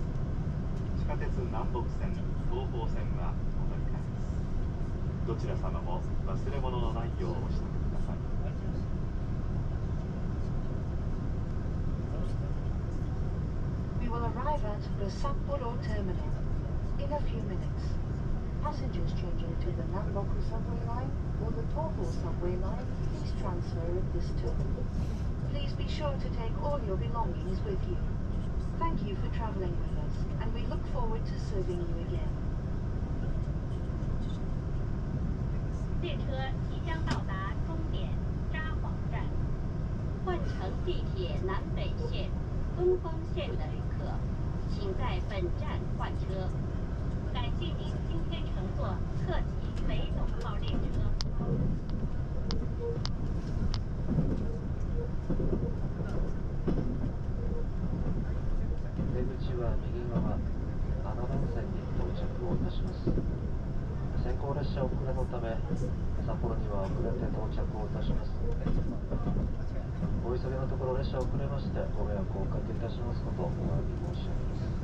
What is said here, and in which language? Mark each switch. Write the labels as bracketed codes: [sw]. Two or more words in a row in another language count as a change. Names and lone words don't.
[ja] 地下鉄南北線、東方線はお乗り換えです。どちら様も忘れ物のないようお支度ください。 [en] We will arrive at the Sapporo terminal in a few minutes. Passengers changing to the Namboku subway line or the Toho subway line, please transfer at this terminal. Please be sure to take all your belongings with you. Thank you for traveling with us, and we look forward to serving you again. [zh] 列车即将到达终点札幌站，换乘地铁南北线、东风线的旅客，请在本站换车。感谢您今天乘坐特急北斗号列车。 [ja] 出口は右側7番線に到着をいたします。先行列車遅れのため札幌には遅れて到着をいたします。お急ぎのところ列車遅れましてご迷惑をおかけいたしますことをお詫び申し上げます。